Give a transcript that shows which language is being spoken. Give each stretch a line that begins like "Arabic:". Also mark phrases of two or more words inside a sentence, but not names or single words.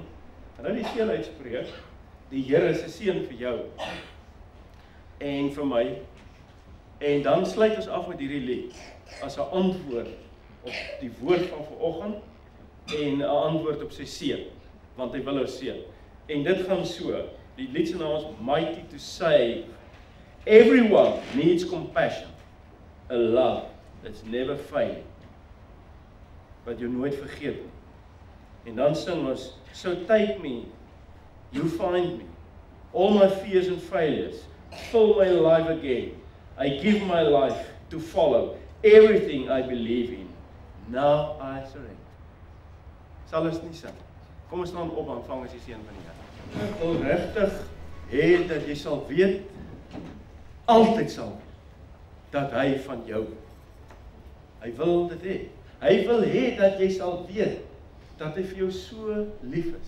Afrikaans: Ek gaan nou die seën uitspreek, die Here se seën vir jou, en vir my, en dan sluit ons af met hierdie lied, as 'n antwoord op die woord van vanoggend, en 'n antwoord op sy seën, want hy wil ons seën. En dit gaan so, die lied se naam is Mighty to Save.
English: Everyone needs compassion, a love that's never failing,
Afrikaans: wat jy nooit vergeet nie. En dan sing ons,
English: so take me, you find me, all my fears and failures, fill my life again, I give my life to follow, everything I believe in, now I surrender.
Afrikaans: Sal ons nie sing. Kom ons staan op en vang ons die seën van die Here. Ek wil regtig hê dat jy sal weet, altyd sal weet, dat hy van jou wil. Hy wil dit hê. Hy wil hê dat jy sal weet, dat hy vir jou so lief is.